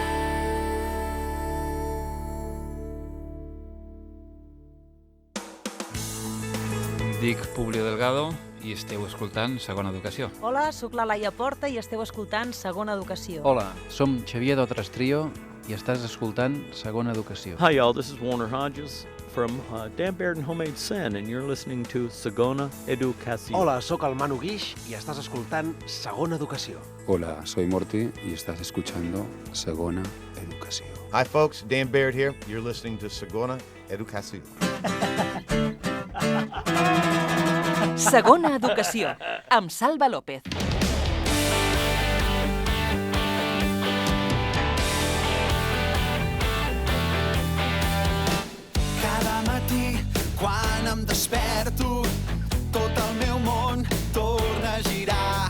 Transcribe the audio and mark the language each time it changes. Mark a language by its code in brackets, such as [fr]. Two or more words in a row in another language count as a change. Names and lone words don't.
[ca] Dic Publio Delgado i esteu escoltant Segona Educació. Hola, sóc la Laia Porta i esteu escoltant Segona Educació. Hola, som Xavier d'Otres Trio i estàs escoltant Segona Educació. [en] Hi, y'all. This is Warner Hodges from Dan Baird and Homemade Sin, and you're listening to Segona Educació. [ca] Hola, sóc el Manu Guix i estàs escoltant Segona Educació. [es] Hola, soy Morty y estás escuchando Segona Educació. [en] Hi, folks. Dan Baird here. You're listening to Segona Educació. [ca] Segona Educació, amb Salva López. Cada matí, quan em desperto, tot el meu món torna a girar.